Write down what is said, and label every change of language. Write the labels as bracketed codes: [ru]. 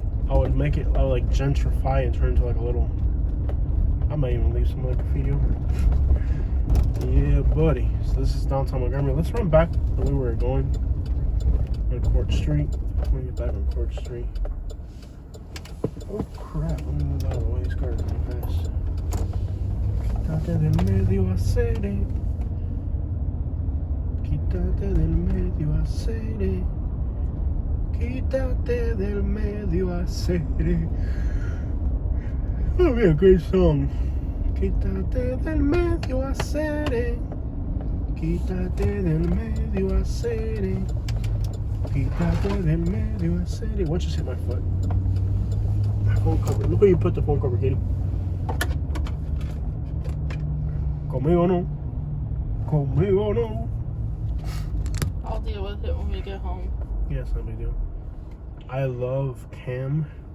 [en] I would make it, I would like gentrify and turn into like a little, I might even leave some like graffiti over it. Yeah, buddy. So this is downtown Montgomery. Let's run back the way we were going on Court Street. I'm gonna get back on Court Street. Oh crap, let me move out of the way. These cars are going fast. [es] Quítate del medio acere. Quítate del medio acere. Quítate del medio acere. [en] That would be a great song. [es] Quítate del medio acere. Quítate del medio acere. Quítate del medio acere. [en] What just hit my foot? My phone cover. Look where you put the phone cover, Kitty. [es] Conmigo no. Conmigo no. [en] I'll deal with it when we get home. Yeah, it's no big deal. I love Cam.